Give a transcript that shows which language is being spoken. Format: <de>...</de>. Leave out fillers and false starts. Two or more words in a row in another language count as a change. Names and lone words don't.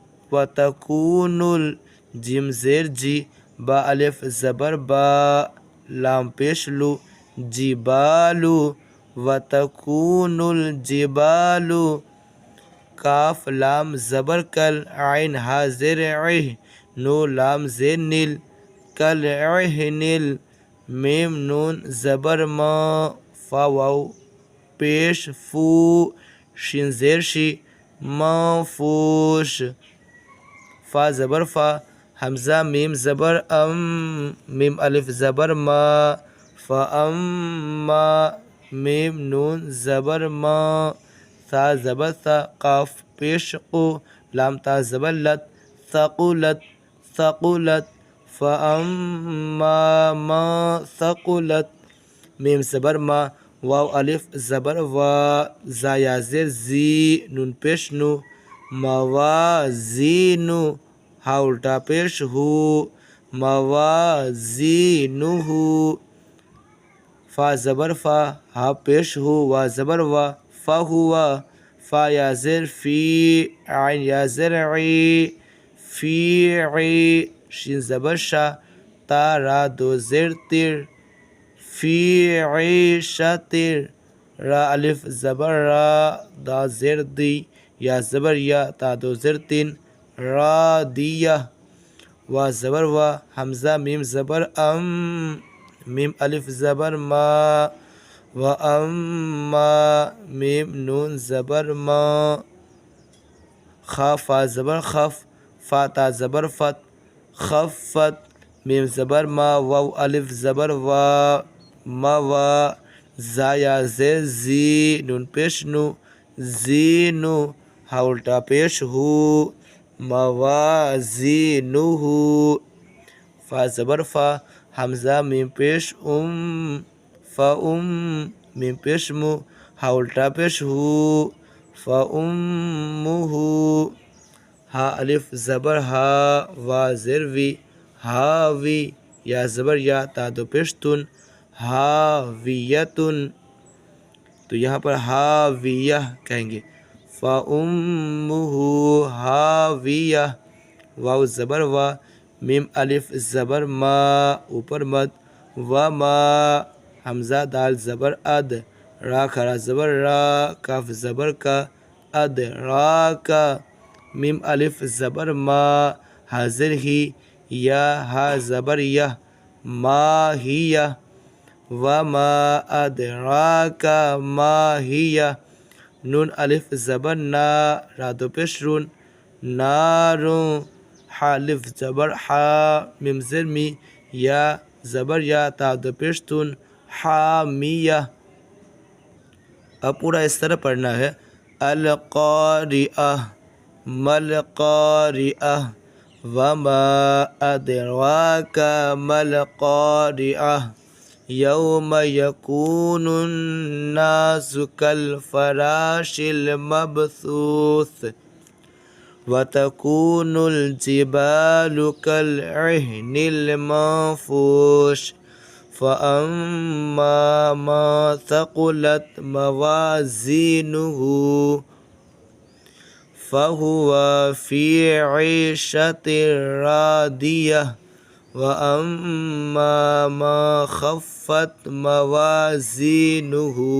<ar>وتکونل،</ar> <ur>جیم زیر جی، با الف زبر با، لام پیش لو، جبالو، وتکون الجبال، کاف لام زبر کل، عین ہا زیر عہ، نو لام زیر نل، کل عہنل، میم نون زبر ما، فا واو پیش فو، شین زیر شی،</ur> <ar>منفوش،</ar> <ur>فا زبر فا، حمزہ میم زبر ام، میم الف زبر ما، فاما، میم نون زبر ما، ثا زبر ثا، قاف پیش قو، لام تا زبر لت،</ur> <ar>ثقلت ثقلت، فاما ما ثقلت،</ar> <ur>میم زبر ما، واو الف زبر وا، زا یا زیر زی، نون پیش نو،</ur> <ar>موازینو،</ar> <ur>ہا الٹا پیش ہو، موازینہ، فا زبر فا، ہا پیش ہو، وا زبر وا، فہوا، فا یا زیر فی، عین یا زیر عی، فی عی، شین زبر شا، تا را دو زیر تیر، فی عیشتر، را الف زبر را، دا زیر دی، یا زبر یا، تا دو زیر تین، رادیہ، وا زبر وا، حمزہ میم زبر ام، میم الف زبر ما، و اما، میم نون زبر ما، خا فا زبر خف، فا تا زبر فت، خفت، میم زبر ما، واو الف زبر وا، موا، زا یا زیر زی، نون پیش نو، زینو، ہا الٹا پیش ہو، موازینہ، فا زبر فا، حمزہ میم پیش ام، فام، میم پیش مو، ہا الٹا پیش ہو، فامہ، ہا الف زبر ہا، وا زیر وی، ہاوی، یا زبر یا، تا دو پیش تن، ہاویتن، تو یہاں پر ہاویہ کہیں گے، فامہ ہاویہ، واو زبر وا، میم الف زبر ما اوپر مد و ما حمزہ دال زبر اد را کھڑا زبر را کاف زبر کا اد را کا میم الف زبر ما حاضر ہی یا ہا زبر یہ ما ہی وما ادراک ما ہی نون الف زبر نا را دو پیش رون نارون حالف زبر حا میم زر می یا زبر یا تا دو پیش تون حامیہ. اب پورا اس طرح پڑھنا ہے</ur> <ar>القاریہ ملقاریہ وما ادراک ملقاریہ یوم یکون الناس کالفراش المبثوث وتكون الجبال كالعهن المنفوش فأما ما ثقلت موازينه فهو في عيشة راضية وأما ما خفت موازينه</ar>